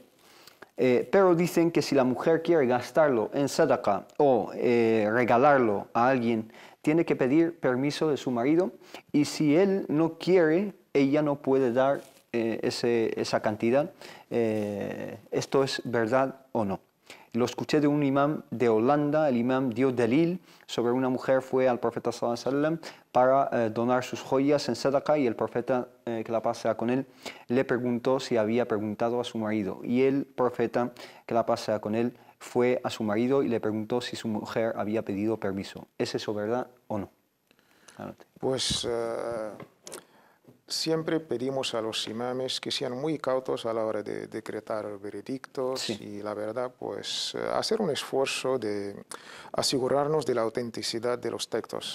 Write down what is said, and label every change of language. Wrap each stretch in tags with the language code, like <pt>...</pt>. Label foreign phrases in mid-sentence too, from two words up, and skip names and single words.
<es>Pero dicen que si la mujer quiere gastarlo en sadaqa o regalarlo a alguien, tiene que pedir permiso de su marido, y si él no quiere, ella no puede dar esa cantidad. ¿Esto es verdad o no? Lo escuché de un imam de Holanda. El imam dio delil sobre una mujer fue al profeta</es> <ar>صلى الله عليه وسلم</ar> <es>para donar sus joyas en sadaqa, y el profeta, que la paz sea con él, le preguntó si había preguntado a su marido, y el profeta, que la paz sea con él, fue a su marido y le preguntó si su mujer había pedido permiso. ¿Es eso verdad o no? Pues siempre pedimos a los imames que sean muy cautos a la hora de decretar veredictos, y la verdad, pues hacer un esfuerzo de asegurarnos de la autenticidad de los textos.</es>